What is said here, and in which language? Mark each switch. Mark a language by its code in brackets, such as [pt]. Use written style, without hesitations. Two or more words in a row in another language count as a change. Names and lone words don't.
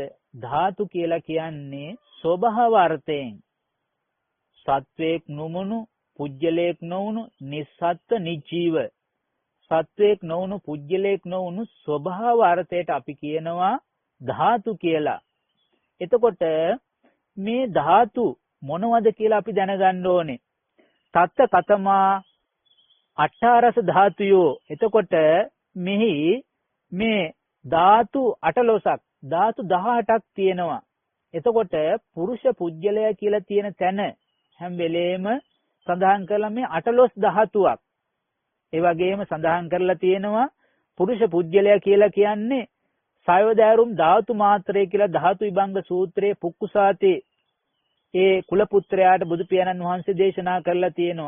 [si] ධාතු කියලා කියන්නේ ස්වභාව අර්ථයෙන් සත්වයක් නොවුණු, පුජ්‍යලයක් නොවුණු, නිස්සත්ත්ව නිජීව. සත්වයක් නොවුණු, පුජ්‍යලයක් නොවුණු ස්වභාව අර්ථයට අපි කියනවා ධාතු කියලා. එතකොට මේ ධාතු මොනවද කියලා අපි දැනගන්න ඕනේ. [pi] තත්ත කතමා අට්ඨාරස ධාතුයෝ. [si] එතකොට මෙහි මේ ධාතු 18ක්, ධාතු 18ක් තියෙනවා. එතකොට පුරුෂ පුජ්‍යලය කියලා තියෙන තැන හැම වෙලේම සඳහන් කරලා මේ 18 ධාතුවක්. ඒ වගේම සඳහන් කරලා තියෙනවා පුරුෂ පුජ්‍යලය කියලා කියන්නේ සයවදාරුම් ධාතු මාත්‍රය කියලා ධාතු විභංග සූත්‍රයේ පුක්කුසාතේ ඒ කුල පුත්‍රයාට බුදු පියාණන් වහන්සේ දේශනා කරලා තියෙනවා.